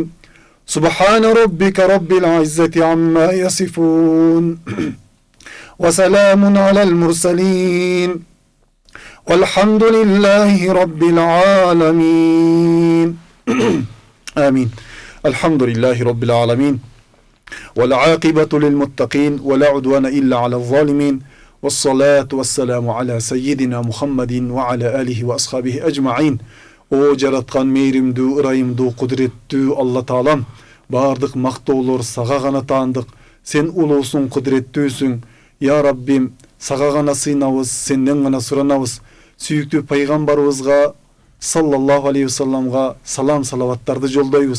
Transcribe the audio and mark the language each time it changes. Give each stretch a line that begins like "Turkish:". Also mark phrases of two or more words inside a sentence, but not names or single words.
Arabic: سبحان ربك رب العزة عما يصفون وسلام على المرسلين والحمد لله رب العالمين. آمين. الحمد لله رب العالمين والعاقبة للمتقين ولا عدوان إلا على الظالمين والصلاة والسلام على سيدنا محمد وعلى آله وأصحابه أجمعين.
Kyrgyz: O жараткан мейримдүү, ырайымдуу, кудуреттүү Алла Таалам, бардык мактоолор сага гана таандык. Сен улуусуң, кудуреттүүсүң. Я Раббим, сага гана сыйнабыз, сенден гана суранабыз. Сүйүктүү пайгамбарыбызга
Arabic: صلى الله عليه وسلم
Kyrgyz: салам салаваттарды жолдойбуз.